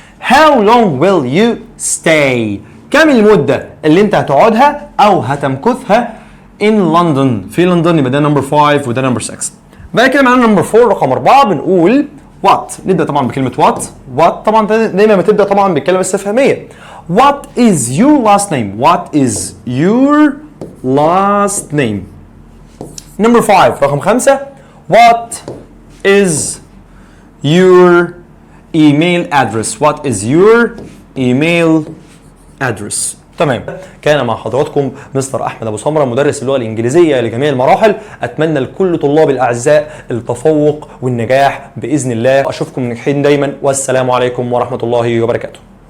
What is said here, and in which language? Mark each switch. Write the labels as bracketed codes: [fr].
[en] How long will you stay؟ [ar] كم المدة اللي انت هتقعدها او هتمكثها [en] in London؟ [ar] في لندن. يبقى ده نمبر 5 وده نمبر 6. بعد كده معانا نمبر 4 رقم 4 بنقول what. نبدا طبعا بكلمه what طبعا دايما بتبدا طبعا بالكلمه الاستفهاميه. [en] What is your last name؟ What is your last name؟ Number 5 [ar] رقم 5 [en] what is your email address؟ What is your email address؟ تمام. [ar] كان مع حضراتكم مستر احمد ابو سمره مدرس اللغه الانجليزيه لجميع المراحل. اتمنى لكل طلاب الاعزاء التفوق والنجاح باذن الله. اشوفكم ناجحين دايما، والسلام عليكم ورحمه الله وبركاته.